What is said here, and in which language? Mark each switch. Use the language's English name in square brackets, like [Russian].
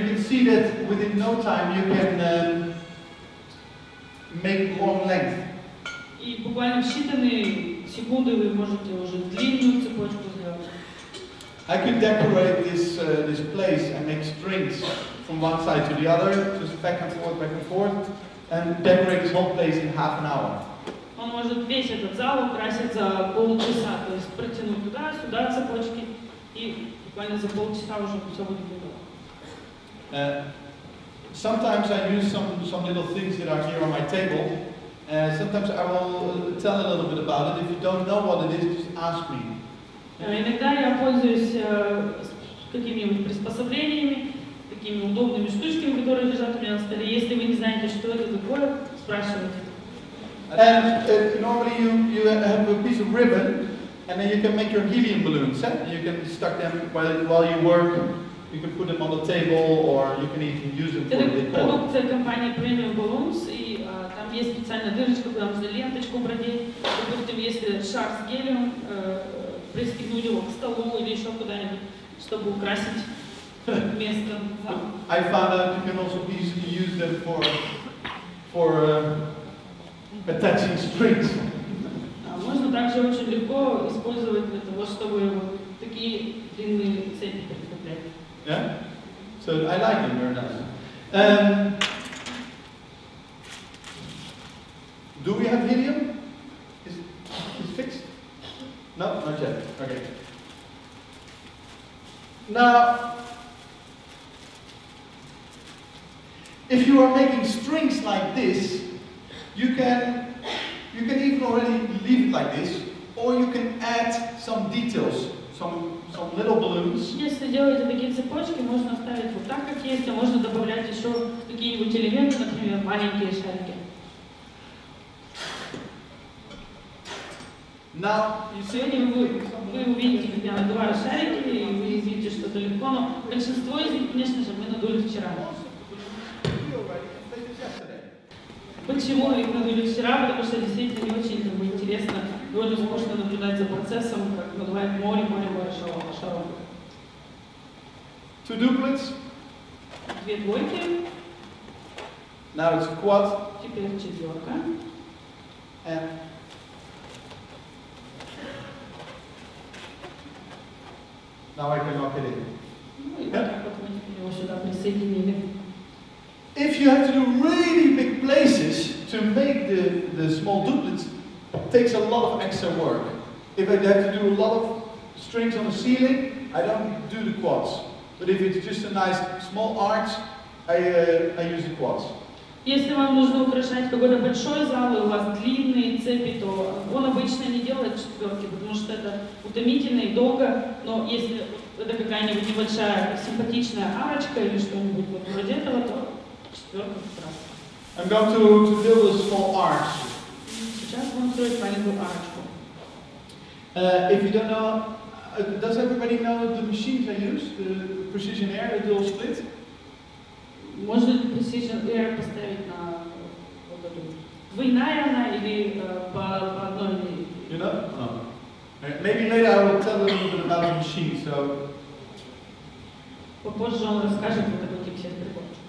[English] see that within no time you can make long length. [Russian] И буквально в считанные секунды вы можете уже длинную цепочку сделать. [English] I could decorate this place and make strings from one side to the other, just back and forth, and decorate this whole place in half an hour. [Russian] Он может весь этот зал украсить за полчаса, то есть протянуть туда-сюда цепочки, и буквально за полчаса уже все будет готово. [English] Sometimes I use some little things that are here on my table. Sometimes I will tell a little bit about it. If you don't know what it is, just ask me. [Russian] Иногда я пользуюсь какими-нибудь приспособлениями, такими удобными штучками, которые лежат у меня на столе. Если вы не знаете, что это такое, спрашивайте. [English] And normally you have a piece of ribbon, and then you can make your helium balloons. You can stuck them while you work. You can put them on the table, or you can even use them for the decor. [Russian] Это продукция компании Premium Balloons, и там есть специальная дырочка, куда нужно ленточку продеть. Допустим, если шар с гелием, пристегнуть его к столу или еще куда-нибудь, чтобы украсить место. [English] I found out you can also easily use them for attaching strings. [Russian] Можно также очень легко использовать для того, чтобы вот такие длинные цепи прикреплять. [English] Yeah? So I like them very nice. Do we have helium? Is it fixed? No, not yet. Okay. Now, if you are making strings like this, you can even already leave it like this, or you can add some details, some little balloons. [Russian] Если делаете такие цепочки, можно оставить вот так, как есть, а можно добавлять еще какие-нибудь элементы, например, маленькие шарики. [English] Now, [Russian] Сегодня вы увидите, как я надуваю шарики, и вы видите, что это легко, но большинство из них, конечно же, мы надули вчера. Почему их надули вчера? Потому что действительно не очень интересно, довольно скучно наблюдать за процессом, как надувает море шаров. [English] Two duplets. [Russian] Две двойки. [English] Now it's a quad. [Russian] Теперь четверка. [English] And now I can lock it in. [Russian] Ну и так вот мы теперь его сюда присоединили. [English] If you have to do really big places to make the small duplets, it takes a lot of extra work. If I have to do a lot of strings on the ceiling, I don't do the quads. But if it's just a nice small arch, I use the quads. [Russian] Если вам нужно украшать какой-то большой зал, и у вас длинные цепи, то он обычно не делает четверки, потому что это утомительно и долго. Но если это какая-нибудь небольшая симпатичная арочка или что-нибудь вот вроде этого, то четверка как раз. [English] I'm going to build a small arch. [Russian] Сейчас будем строить маленькую арочку. [English] If you don't know, does everybody know the machines I use, the precision air, the dual split? [Russian] Можно ли Precision Air поставить на вот эту? Двойная она или по одной линии? [English] You know? No. Maybe later I will tell a little bit about the machine. So. [Russian] Попозже он расскажет вот такой тип всех приборов.